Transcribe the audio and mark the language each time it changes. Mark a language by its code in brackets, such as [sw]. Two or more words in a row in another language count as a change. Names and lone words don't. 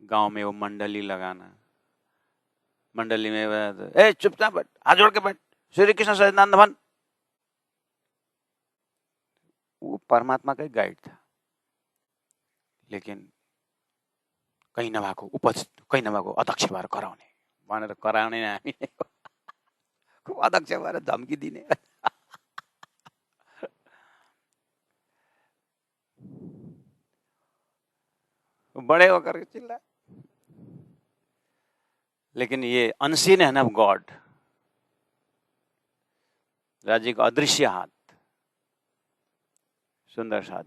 [hi] गांव में वो मंडली लगाना, मंडली में ए चुपचाप बैठ, हाथ जोड़ के बैठ, श्री कृष्ण सच्चिदानंद भन, वो परमात्मा का गाइड था। [ne] लेकिन कहीं नभाको उपस्थित, कहीं नभाको अध्यक्ष भएर कराउने भनेर कराउने हामी अध्यक्ष भएर धम्की दिने। [hi] बड़े होकर चिल्ला, लेकिन ये [en] unseen hand of God, [hi] राज्य का अदृश्य हाथ, सुंदर साथ।